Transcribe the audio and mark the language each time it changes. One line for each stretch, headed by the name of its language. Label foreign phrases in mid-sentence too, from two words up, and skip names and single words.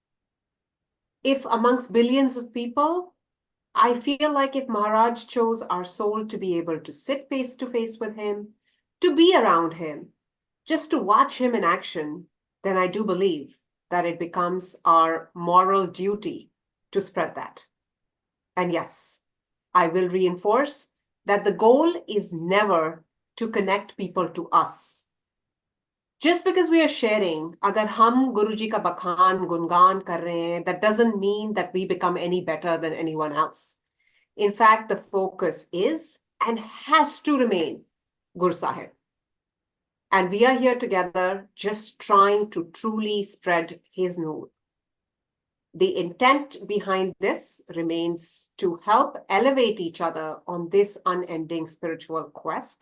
English: If amongst billions of people, I feel like if Maharaj chose our soul to be able to sit face to face with him, to be around him, just to watch him in action, then I do believe that it becomes our moral duty to spread that. And yes, I will reinforce that the goal is never to connect people to us. Just because we are sharing,
Hindi: अगर हम गुरुजी का बखान, गुणगान कर रहे हैं,
English: that doesn't mean that we become any better than anyone else. In fact, the focus is and has to remain Guru Sahib. And we are here together just trying to truly spread his noor. The intent behind this remains to help elevate each other on this unending spiritual quest.